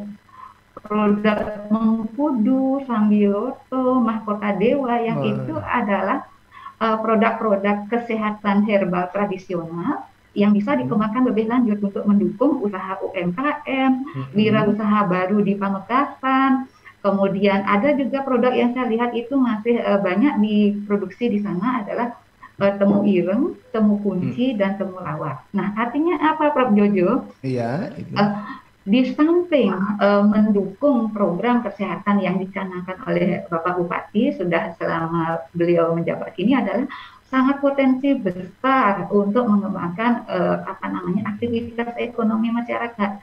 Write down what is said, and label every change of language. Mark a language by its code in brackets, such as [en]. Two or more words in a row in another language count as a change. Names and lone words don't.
[id] Produk Mengkudu, Sambiloto, Mahkota Dewa yang itu adalah produk-produk kesehatan herbal tradisional yang bisa dikembangkan lebih lanjut untuk mendukung usaha UMKM, wirausaha baru di Pamekasan. Kemudian ada juga produk yang saya lihat itu masih banyak diproduksi di sana adalah temu ireng, temu kunci, dan temu lawar. Nah, artinya apa, Prof. Jojo? Iya. Di samping mendukung program kesehatan yang dicanangkan oleh Bapak Bupati sudah selama beliau menjabat ini adalah sangat potensi besar untuk mengembangkan aktivitas ekonomi masyarakat.